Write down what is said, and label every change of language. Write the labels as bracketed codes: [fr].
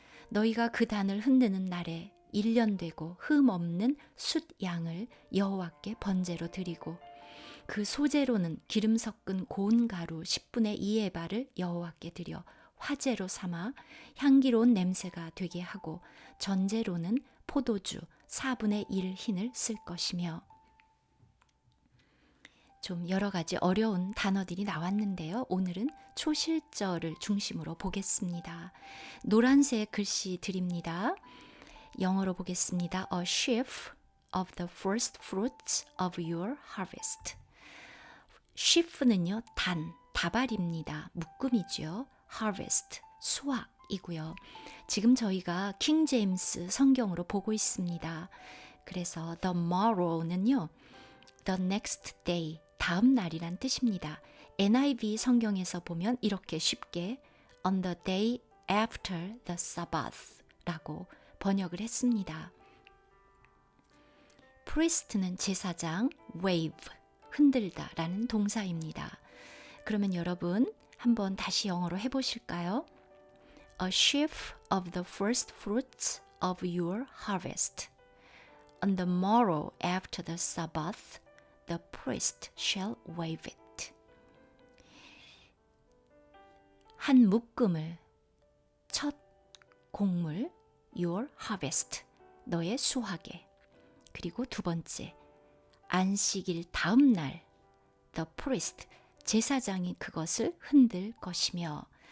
[ko] 너희가 그 단을 흔드는 날에 1년 되고 흠 없는 숫 양을 여호와께 번제로 드리고 그 소제로는 기름 섞은 고운 가루 10분의 2에바를 여호와께 드려 화제로 삼아 향기로운 냄새가 되게 하고 전제로는 포도주 4분의 1 흰을 쓸 것이며. 좀 여러 가지 어려운 단어들이 나왔는데요. 오늘은 초실절을 중심으로 보겠습니다. 노란색 글씨 드립니다. 영어로 보겠습니다. [en] A sheaf of the first fruits of your harvest. [ko] sheaf는요, 다발입니다. 묶음이죠. harvest, 수확이고요. 지금 저희가 킹 제임스 성경으로 보고 있습니다. 그래서 [en] the morrow [ko] 는요, [en] the next day, [ko] 다음 날이란 뜻입니다. NIV 성경에서 보면 이렇게 쉽게 [en] on the day after the Sabbath [ko] 라고 번역을 했습니다. priest는 제사장, wave, 흔들다 라는 동사입니다. 그러면 여러분 한번 다시 영어로 해보실까요? [en] A sheaf of the first fruits of your harvest. On the morrow after the Sabbath, the priest shall wave it. [ko] 한 묶음을, 첫 곡물, [en] your harvest, [ko] 너의 수확에. 그리고 두 번째, 안식일 다음 날, [en] the priest, [ko] 제사장이 그것을 흔들 것이며.